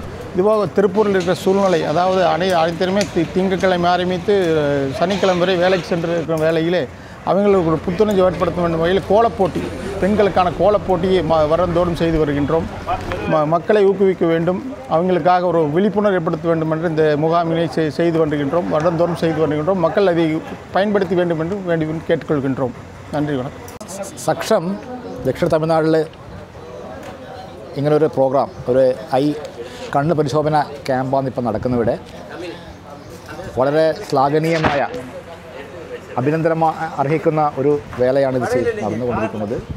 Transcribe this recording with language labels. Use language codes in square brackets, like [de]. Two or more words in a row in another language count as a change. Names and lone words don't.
[ta] இதுபோக திருப்பூரில் இருக்கிற சூழ்நிலை, அதாவது அனைத்திலுமே திங்கட்கிழமை ஆரம்பித்து சனிக்கிழமை வரை வேலைக்கு சென்று இருக்கிற வேலையிலே அவங்களுக்கு ஒரு புத்துணர்ச்சி ஏற்படுத்த வேண்டும் வகையில் கோலப்போட்டி, பெண்களுக்கான கோலப்போட்டியை வருடந்தோறும் செய்து வருகின்றோம். மக்களை ஊக்குவிக்க வேண்டும், அவங்களுக்காக ஒரு விழிப்புணர்வு ஏற்படுத்த வேண்டும் என்று இந்த முகாமினை செய்து வருகின்றோம். வருடந்தோறும் செய்து வருகின்றோம். மக்கள் அதை பயன்படுத்த வேண்டும் என்று வேண்டி கேட்டுக்கொள்கின்றோம். [ml] നന്ദി. സക്ഷം ദക്ഷിണ തമിഴ്നാട്ടിൽ ഇങ്ങനൊരു പ്രോഗ്രാം, ഒരു കണ്ണ് പരിശോധന ക്യാമ്പാണ് ഇപ്പോൾ നടക്കുന്നിവിടെ. വളരെ ശ്ലാഘനീയമായ, അഭിനന്ദനം അർഹിക്കുന്ന ഒരു വേലയാണ് ഇത് നടന്നുകൊണ്ടിരിക്കുന്നത്.